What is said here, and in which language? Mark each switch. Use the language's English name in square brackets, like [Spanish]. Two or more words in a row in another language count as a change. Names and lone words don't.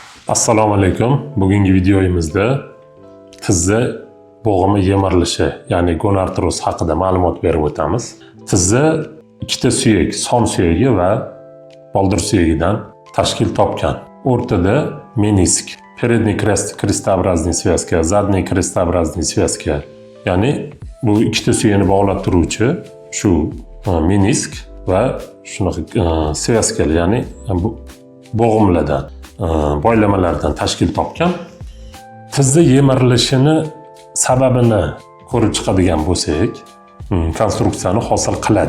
[Uzbek] Assalomu alaykum. Bugungi videomizda tizza bo'g'imi yemirilishi, ya'ni gonartroz haqida ma'lumot berib o'tamiz. Tizza ikkita suyak, son suyagi va boldir suyagidan tashkil topgan. O'rtada menisk, [Russian] передний крестообразный связка, задний крестообразный связка. [Uzbek] Ya'ni bu ikkita suyakni bog'lab turuvchi shu menisk va shunaqa svязкаlar, ya'ni bo'g'imlardan, boylamalardan tashkil topgan. Tizza yemirilishini sababini ko'rib chiqadigan bo'lsak, konstruksiyani hosil qiladi.